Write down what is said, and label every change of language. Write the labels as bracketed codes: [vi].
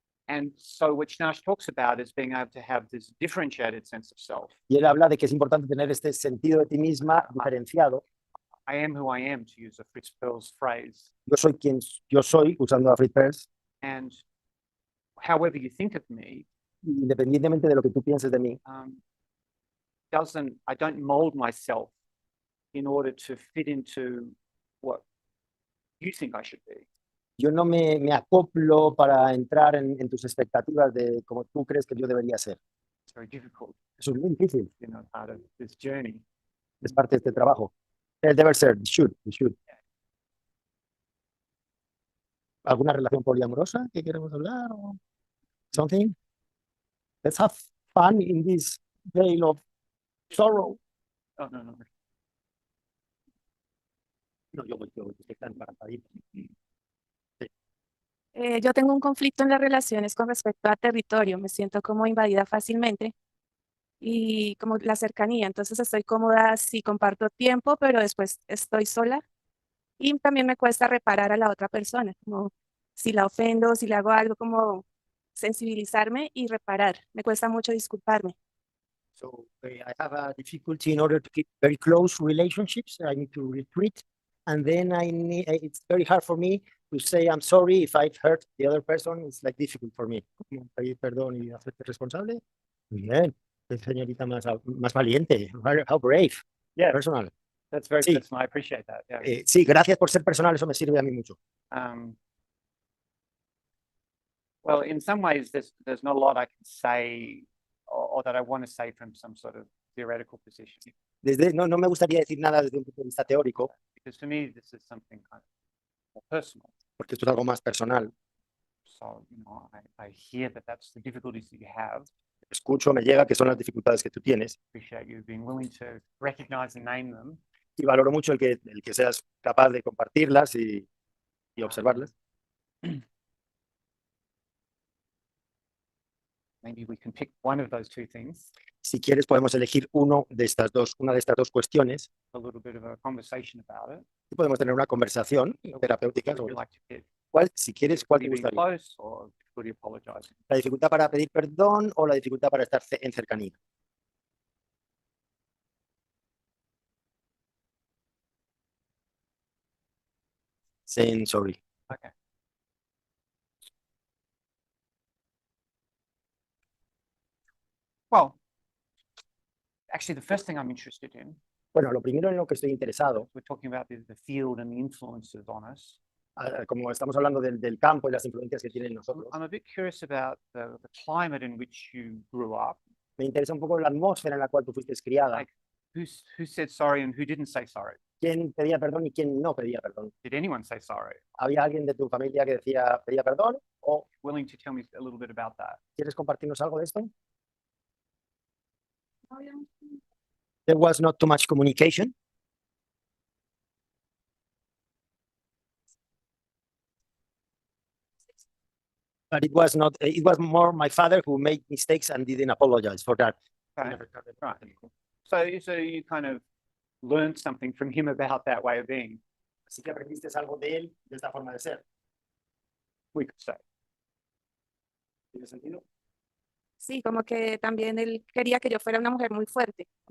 [en] And so what Snarch talks about is being able to have this differentiated sense of self. [es] Y él habla de que es importante tener este sentido de ti misma diferenciado. [en] I am who I am, to use a Fritz Perls phrase. [es] Yo soy quien yo soy, usando a Fritz Perls. [en] And however you think of me, [es] independientemente de lo que tú pienses de mí, [en] I don't mold myself in order to fit into what you think I should be. [es] yo no me acoplo para entrar en tus expectativas de cómo tú crees que yo debería ser. [en] It's very difficult, [es] Eso es muy difícil, [en] part of this journey. [es] es parte de este trabajo. El deber ser, should. ¿Alguna relación poliamorosa que queremos hablar? O [en] something? Let's have fun in this veil of sorrow. Oh, no. [es] No, yo estoy tan para ir. Yo tengo un conflicto en las relaciones con respecto a territorio. Me siento como invadida fácilmente y como la cercanía. Entonces estoy cómoda si comparto tiempo, pero después estoy sola. Y también me cuesta reparar a la otra persona, como si la ofendo, si le hago algo, como sensibilizarme y reparar. Me cuesta mucho disculparme. [en] So I have a difficulty in order to keep very close relationships. I need to retreat, and then it's very hard for me to say I'm sorry if I've hurt the other person. It's like difficult for me. [es] Como pedir perdón y hacerte responsable. Muy bien, qué señorita más valiente. [en] How brave. Yeah, Personal. that's very [es] Sí. [en] personal. I appreciate that. Yeah. [es] Sí, gracias por ser personal. Eso me sirve a mí mucho. [en] Well, in some ways, there's not a lot I can say or that I want to say from some sort of theoretical position. [es] No me gustaría decir nada desde un punto de vista teórico, [en] Because to me, this is something kind of more personal. [es] porque esto es algo más personal. [en] So, I hear that that's the difficulties that you have. [es] Escucho, me llega que son las dificultades que tú tienes, [en] Appreciate you being willing to recognize and name them. [es] y valoro mucho el que seas capaz de compartirlas y observarlas. [en] Maybe we can pick one of those two things. [es] Si quieres, podemos elegir una de estas dos cuestiones [en] A little bit of a conversation about it. [es] y podemos tener una conversación terapéutica [en] What would [es] sobre [en] you like to pick? [es] si quieres, cuál te [en] Difficulty being [es] gustaría. [en] close or difficulty apologizing? [es] La dificultad para pedir perdón o la dificultad para estar en cercanía. [en] Saying sorry. Okay. Well, actually, the first thing I'm interested in, [es] Bueno, lo primero en lo que estoy interesado, [en] we're talking about the field and the influences on us. [es] como estamos hablando del campo y las influencias que tienen nosotros, [en] I'm a bit curious about the climate in which you grew up. [es] me interesa un poco la atmósfera en la cual tú fuiste criada. [en] Like, who said sorry and who didn't say sorry? [es] ¿Quién pedía perdón y quién no pedía perdón? [en] Did anyone say sorry? [es] ¿Había alguien de tu familia que pedía perdón? ¿O [en] Willing to tell me a little bit about that? [es] quieres compartirnos algo de esto? [en] There was not too much communication. But it was not, it was more my father who made mistakes and didn't apologize for that. Okay. Right. So you kind of learned something from him about that way of being, [es] Así que aprendiste algo de él, de esta forma de ser. [en] we could say. [es] ¿Tiene sentido? Sí, como que también él quería que yo fuera una mujer muy fuerte.